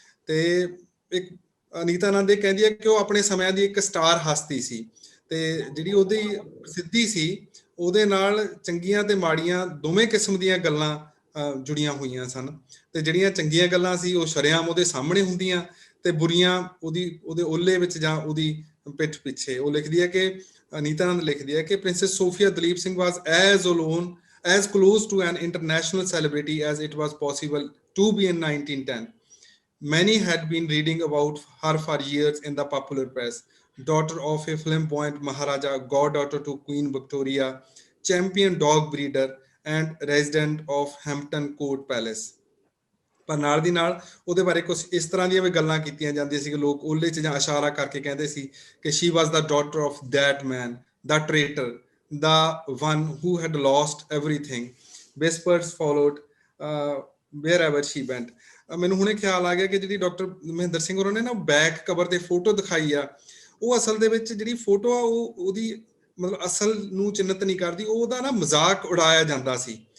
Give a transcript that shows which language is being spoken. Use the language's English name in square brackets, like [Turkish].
[Punjabi] ਤੇ ਇੱਕ ਅਨੀਤਾ ਆਨੰਦ ਇਹ ਕਹਿੰਦੀ ਹੈ ਕਿ ਉਹ ਆਪਣੇ ਸਮਿਆਂ ਦੀ ਇੱਕ ਸਟਾਰ ਹਸਤੀ ਸੀ, ਤੇ ਜਿਹੜੀ ਉਹਦੀ ਪ੍ਰਸਿੱਧੀ ਸੀ ਉਹਦੇ ਨਾਲ ਚੰਗੀਆਂ ਤੇ ਮਾੜੀਆਂ ਦੋਵੇਂ ਕਿਸਮ ਦੀਆਂ ਗੱਲਾਂ ਜੁੜੀਆਂ ਹੋਈਆਂ ਸਨ। ਤੇ ਜਿਹੜੀਆਂ ਚੰਗੀਆਂ ਗੱਲਾਂ ਸੀ ਉਹ ਸ਼ਰੇਆਮ ਉਹਦੇ ਸਾਹਮਣੇ ਹੁੰਦੀਆਂ, ਤੇ ਬੁਰੀਆਂ ਉਹਦੇ ਓਹਲੇ ਵਿੱਚ ਜਾਂ ਉਹਦੀ ਪਿੱਠ ਪਿੱਛੇ। ਉਹ ਲਿਖਦੀ ਹੈ ਕਿ ਅਨੀਤਾ ਆਨੰਦ ਲਿਖਦੀ ਹੈ ਕਿ princess Sophia Dalip Singh [English] was as close to an international celebrity as it was possible to be in 1910. Many had been reading about her for years in the popular press. Daughter of a flamboyant Maharaja, goddaughter to Queen Victoria, champion dog breeder, and resident of Hampton Court Palace. [Punjabi] ਪਰ ਨਾਲ ਦੀ ਨਾਲ ਉਹਦੇ ਬਾਰੇ ਕੁਝ ਇਸ ਤਰ੍ਹਾਂ ਦੀਆਂ ਵੀ ਗੱਲਾਂ ਕੀਤੀਆਂ ਜਾਂਦੀਆਂ ਸੀ ਕਿ ਲੋਕ ਉਹਲੇ 'ਚ ਜਾਂ ਇਸ਼ਾਰਾ ਕਰਕੇ ਕਹਿੰਦੇ ਸੀ ਕਿ [English] she was the daughter of that man, the traitor, the one who had lost everything. Whispers followed wherever she went. [Punjabi] ਮੈਨੂੰ ਹੁਣੇ ਖਿਆਲ ਆ ਗਿਆ ਕਿ ਜਿਹੜੀ ਡਾਕਟਰ ਮਹਿੰਦਰ ਸਿੰਘ ਹੋਰਾਂ ਨੇ ਨਾ ਬੈਕ ਕਵਰ ਤੇ ਫੋਟੋ ਦਿਖਾਈ ਆ, ਉਹ ਅਸਲ ਦੇ ਵਿੱਚ ਜਿਹੜੀ ਫੋਟੋ ਆ ਉਹਦੀ ਮਤਲਬ ਅਸਲ ਨੂੰ ਚਿੰਨਤ ਨਹੀਂ ਕਰਦੀ, ਉਹਦਾ ਨਾ ਮਜ਼ਾਕ ਉਡਾਇਆ ਜਾਂਦਾ ਸੀ।